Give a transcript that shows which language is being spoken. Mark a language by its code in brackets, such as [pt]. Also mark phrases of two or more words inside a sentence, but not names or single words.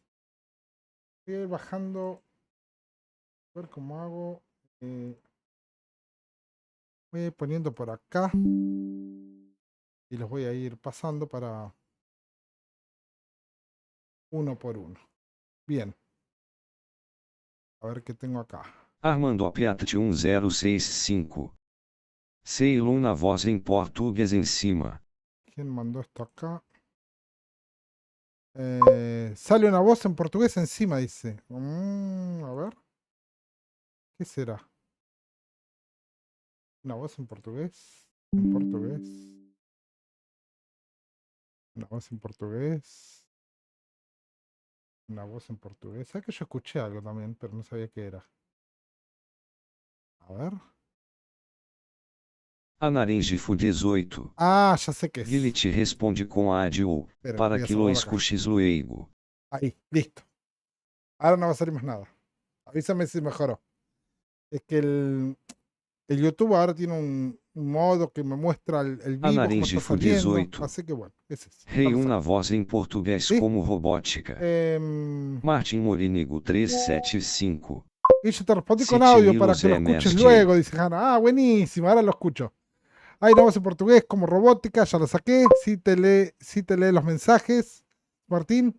[es] Voy a ir bajando. A ver cómo hago. Voy a ir poniendo por acá. Y los voy a ir pasando para uno por uno. Bien. A ver qué tengo acá. Armando Apiati 1065. [pt] Ceilun na voz em português em cima. [es] ¿Quién mandó esto acá? Sale una voz en portugués encima, dice. A ver. ¿Qué será? ¿Una voz en portugués? En portugués. Una voz en portugués. Una voz en portugués. ¿Sabes que yo escuché algo también, pero no sabía qué era? A ver. Anaringe Fu 18. Ah, ya sé qué es. [pt] Guilherme te responde com ad ou, [es] Espera, para voy a que lo cerrar acá. escuches luego. Ahí, listo. Ahora no va a salir más nada. Avísame si mejoró. Es que el YouTube ahora tiene un modo que me muestra el vivo como Anaringe está Fu saliendo. 18. Así que bueno, ese es. [pt] Rei na voz em português [es] ¿Sí? como robótica. Martin Morinigo 375. Y yo te respondí Si con audio Chimilo para que lo Zé escuches MSG. luego, dice Hanna. Ah, buenísimo, ahora lo escucho. Hay una voz en portugués como robótica, ya lo saqué. Sí te lee los mensajes, Martín.